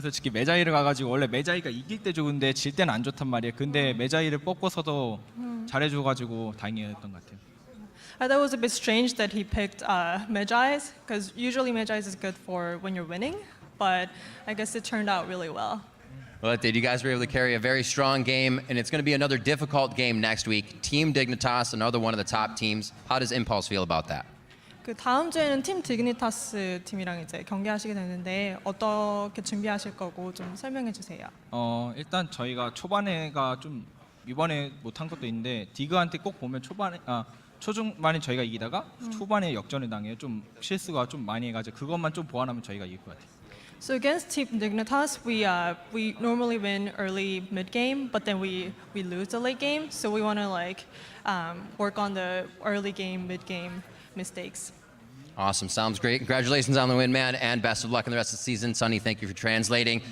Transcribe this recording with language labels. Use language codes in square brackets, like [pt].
[ko] 솔직히 메자이를 가가지고 원래 메자이가 이길 때 좋은데 질 때는 안 좋단 말이에요. 근데 메자이를 뽑고서도 잘해줘가지고 다행이었던 것 같아요. [en] I thought it was a bit strange that he picked Magi's, because usually Magi's is good for when you're winning, but I guess it turned out really well. Well, it did. You guys were able to carry a very strong game, and it's going to be another difficult game next week. Team Dignitas, another one of the top teams. How does Impulse feel about that? [ko] 그 다음 주에는 팀 디그니타스 팀이랑 이제 경기하시게 되는데 어떻게 준비하실 거고 좀 설명해 주세요. 일단 저희가 초반에가 좀 이번에 못한 것도 있는데 디그한테 꼭 보면 초중반에 저희가 이기다가 초반에 역전을 당해요. 좀 실수가 좀 많이 해가지고 그것만 좀 보완하면 저희가 이길 것 같아요. [en] So against Team Dignitas, we normally win early mid game, but then we lose the late game. So we want to work on the early game, mid game mistakes. Awesome. Sounds great. Congratulations on the win, man, and best of luck in the rest of the season. Sonny, thank you for translating.